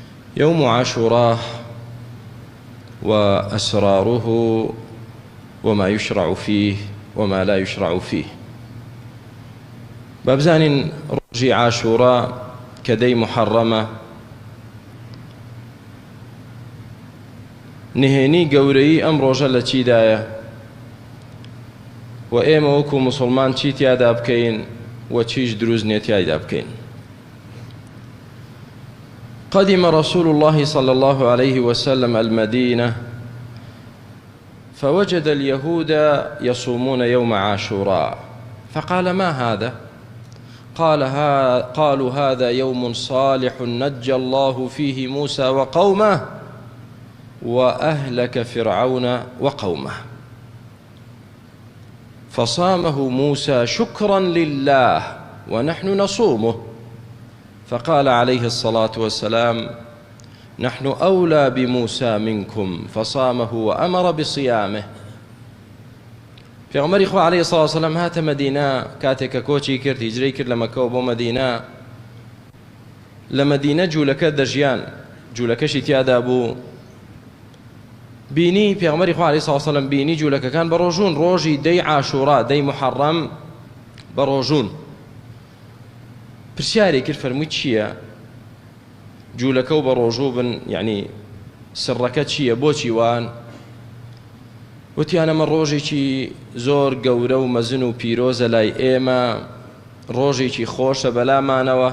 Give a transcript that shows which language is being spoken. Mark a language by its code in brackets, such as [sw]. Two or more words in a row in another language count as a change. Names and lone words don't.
[ar] يوم عاشوراء وأسراره وما يشرع فيه وما لا يشرع فيه. [ckb] بابزان ڕۆژی عاشوراء كدي محرمة نهێنی گەورەی ئەم ڕۆژە لە چیدایە و ئێمە وەکو مسلمان چی تیادا بکەین و چیش دروست نییە تیایدا بکەین. [ar] قدم رسول الله صلى الله عليه وسلم المدينة فوجد اليهود يصومون يوم عاشوراء فقال: ما هذا؟ قالوا: هذا يوم صالح نجى الله فيه موسى وقومه وأهلك فرعون وقومه، فصامه موسى شكرا لله ونحن نصومه. فقال عليه الصلاة والسلام: نحن أولى بموسى منكم، فصامه وأمر بصيامه. [ckb] پێغەمبەری خوا [ar] عليه الصلاة والسلام [ckb] هاتە مدينة کاتێککە کۆچی کرد، هیجرەی کرد لە مەکە بۆ مدينة. لە مدينة جوولەکە دەژیان، جوولەکەشی تیادا بوو. بینی پێغەمبەری خوا [ar] عليه الصلاة والسلام [ckb] بینی جوولەکەکان بە ڕۆژوون، ڕۆژی دەی عاشورا دەی محەڕەم بە ڕۆژوون. پرسیاری کرد، فەرمووی چییە؟ جوولەکە و بە ڕۆژوو بن، یعنی سڕەکە چییە؟ بۆچی وان؟ وتیان ئەمە ڕۆژێکی زۆر گەورە و مەزن و پیرۆزە لای ئێمە، ڕۆژێکی خۆشە بەلامانەوە.